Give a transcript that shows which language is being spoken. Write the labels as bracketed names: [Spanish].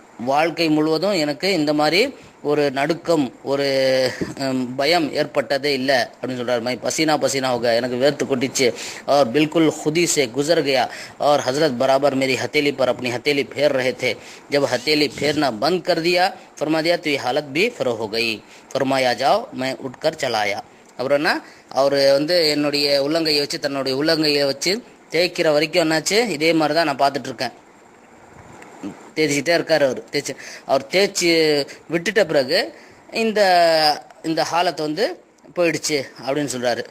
[Tamil] வாழ்க்கை முழுவதும் எனக்கு இந்த மாதிரி ஒரு நடுக்கம், ஒரு பயம் ஏற்பட்டதே இல்லை அப்படின்னு சொல்கிறார். [Hindi] மை பசீனா होगा, [Tamil] எனக்கு வேர்த்து கொட்டிச்சு. [Hindi] और बिल्कुल खुदी से गुजर गया और हज़रत बराबर मेरी हथेली पर अपनी हथेली फेर रहे थे. जब हथेली फेरना बंद कर दिया, फरमा दिया तो ये हालत भी फरो हो गई. फरमाया जाओ, मैं उठकर चला आया. [Tamil] அப்புறம்னா அவர் வந்து என்னுடைய உள்ளங்கையை வச்சு தன்னுடைய உள்ளங்கையை வச்சு தேய்க்கிற வரைக்கும் என்னாச்சு, இதே மாதிரி தான் நான் பார்த்துட்ருக்கேன். தேய்ச்சிக்கிட்டே இருக்கார் அவர் தேய்ச்சி விட்டுட்ட பிறகு இந்த ஹாலத்தை வந்து போயிடுச்சு அப்படின்னு சொல்கிறாரு.